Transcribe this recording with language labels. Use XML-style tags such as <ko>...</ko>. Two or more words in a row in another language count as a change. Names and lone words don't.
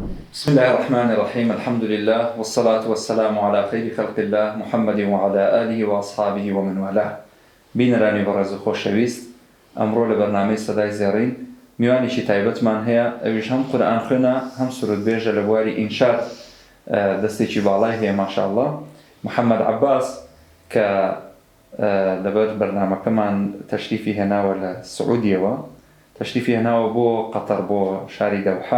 <ar>بسم الله الرحمن الرحيم. الحمد لله والصلاة والسلام على خير خلق الله محمد وعلى آله وأصحابه ومن والاه.</ar> <ckb>بینەرانی بەڕێز و خۆشەویست، ئەمڕۆ لە بەرنامەی سەدای زێڕین میوانێکی تایبەتمان هەیە، ئەویش هەم قورئان خوێنە هەم سروودبێژە لە بواری ئینشاد، دەستێکی باڵای هەیە ماشاءالله. محەممەد عەباس کە لەبەر بەرنامەکەمان تەشریفی هێناوە لە سعودیەوە، تەشریفی هێناوە بۆ قەتەر، بۆ شاری دەوحا.</ckb>